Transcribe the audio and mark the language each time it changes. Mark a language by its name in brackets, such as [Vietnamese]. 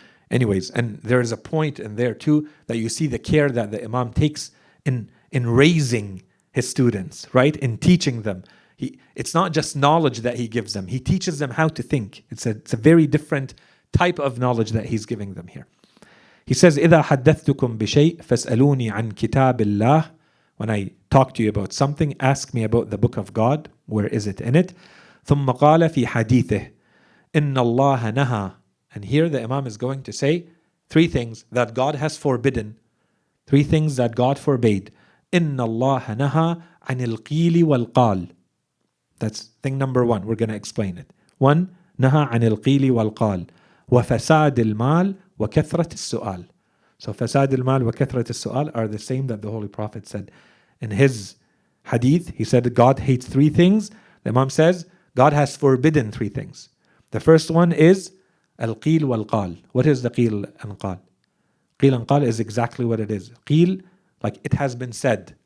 [English] Anyways, and there is a point in there too that you see the care that the Imam takes in raising his students, right? In teaching them. It's not just knowledge that he gives them. He teaches them how to think. It's a very different type of knowledge that he's giving them here. He says, [Arabic] إِذَا حَدَّثْتُكُمْ بِشَيْءٍ فَاسْأَلُونِي عَنْ كِتَابِ اللَّهِ. [English] When I talk to you about something, ask me about the book of God. Where is it in it? [Arabic] ثُمَّ قَالَ فِي حَدِيثِهِ إِنَّ اللَّهَ نَهَى. [English] And here the Imam is going to say three things that God has forbidden. Three things that God forbade. [Arabic] إِنَّ اللَّهَ نَهَى عَنِ الْقِيلِ وَالْقَالِ. [English] That's thing number one. We're going to explain it. One, [Arabic] نهى عن القيل والقال وفساد المال وكثرة السؤال. [English] So [Arabic] فساد المال وكثرة السؤال [English] are the same that the Holy Prophet said in his hadith. He said God hates three things. The Imam says God has forbidden three things. The first one is [Arabic] القيل والقال. [English] What is the قيل and قال? قيل and قال is exactly what it is. قيل, like it has been said.